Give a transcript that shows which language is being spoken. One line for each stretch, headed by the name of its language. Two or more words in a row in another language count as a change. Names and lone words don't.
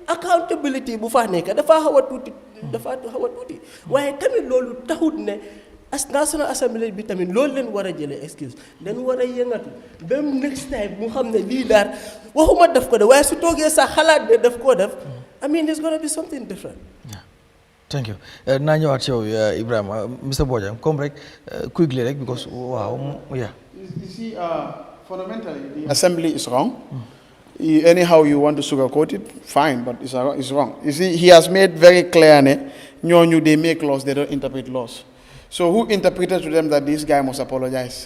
Wolof: accountability bu fa nekk dafa xaw a tuuti waaye tamit loolu taxut ne
English: as National Assembly
Wolof: bi tamit loolu leen war a jëlee excuse leen war a yëngatu ba
English: next time
Wolof: mu xam ne lii daal waxuma def ko de waaye su toogee sax xalaat ne daf koo def
English: I mean there's gonna be something different. Thank you.
Wolof: Naa ñëwaat ci yow Ibrahima Mr. Bojang comme rek quickly rek because waaw yeah.
English: You see, fundamentally, the assembly is wrong. Anyhow you want to sugarcoat it, fine, but it's wrong. You see, he has made very clear, they make laws, they don't interpret laws. So who interpreted to them that this guy must apologize?